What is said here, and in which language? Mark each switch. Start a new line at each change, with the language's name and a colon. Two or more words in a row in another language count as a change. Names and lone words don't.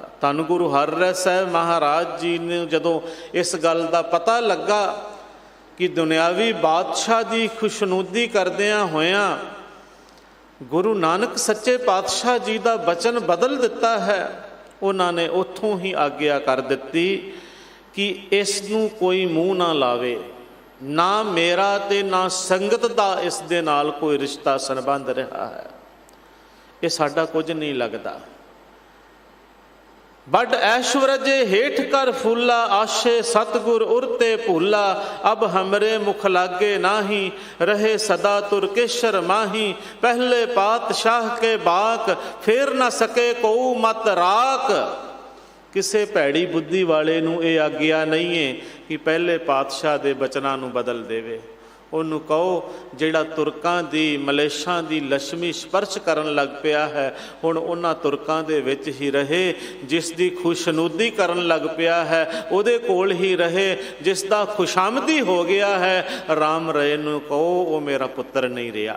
Punjabi: ਧੰਨ ਗੁਰੂ ਹਰਿਰਾਏ ਸਾਹਿਬ ਮਹਾਰਾਜ ਜੀ ਨੂੰ ਜਦੋਂ ਇਸ ਗੱਲ ਦਾ ਪਤਾ ਲੱਗਾ ਕਿ ਦੁਨਿਆਵੀ ਬਾਦਸ਼ਾਹ ਦੀ ਖੁਸ਼ਨੂਦੀ ਕਰਦਿਆਂ ਹੋਇਆਂ ਗੁਰੂ ਨਾਨਕ ਸੱਚੇ ਪਾਤਸ਼ਾਹ ਜੀ ਦਾ ਬਚਨ ਬਦਲ ਦਿੱਤਾ ਹੈ, ਉਹਨਾਂ ਨੇ ਉੱਥੋਂ ਹੀ ਆਗਿਆ ਕਰ ਦਿੱਤੀ ਕਿ ਇਸ ਨੂੰ ਕੋਈ ਮੂੰਹ ਨਾ ਲਾਵੇ, ਨਾ ਮੇਰਾ ਤੇ ਨਾ ਸੰਗਤ ਦਾ ਇਸ ਦੇ ਨਾਲ ਕੋਈ ਰਿਸ਼ਤਾ ਸੰਬੰਧ ਰਿਹਾ ਹੈ, ਇਹ ਸਾਡਾ ਕੁਝ ਨਹੀਂ ਲੱਗਦਾ।
Hindi: बड ऐश्वर्य हेठ कर फूला, आशे सतगुर उरते भूला, अब हमरे मुख लागे नाही, रहे सदा तुरकेशर माही, पहले पातशाह के बाक, फेर ना सके कोऊ मत राक।
Punjabi: ਕਿਸੇ ਭੈੜੀ ਬੁੱਧੀ ਵਾਲੇ ਨੂੰ ਯੇ ਆਗਿਆ ਨਹੀਂ ਹੈ ਕਿ ਪਹਿਲੇ ਪਾਤਸ਼ਾਹ ਦੇ ਬਚਨਾਂ ਨੂੰ ਬਦਲ ਦੇਵੇ। ਉਹਨੂੰ ਕਹੋ ਜਿਹੜਾ ਤੁਰਕਾਂ ਦੀ ਮਲੇਸ਼ਾਂ ਦੀ ਲక్ష్ਮੀ ਸਪਰਸ਼ ਕਰਨ ਲੱਗ ਪਿਆ ਹੈ, ਹੁਣ ਉਹਨਾਂ ਤੁਰਕਾਂ ਦੇ ਵਿੱਚ ਹੀ ਰਹੇ। ਜਿਸ ਦੀ ਖੁਸ਼ਨੂਦੀ ਕਰਨ ਲੱਗ ਪਿਆ ਹੈ ਉਹਦੇ ਕੋਲ ਹੀ ਰਹੇ। ਜਿਸ ਦਾ ਖੁਸ਼ਾਮਦੀ ਹੋ ਗਿਆ ਹੈ ਰਾਮ ਰਏ ਨੂੰ ਕਹੋ ਉਹ ਮੇਰਾ ਪੁੱਤਰ ਨਹੀਂ ਰਿਹਾ।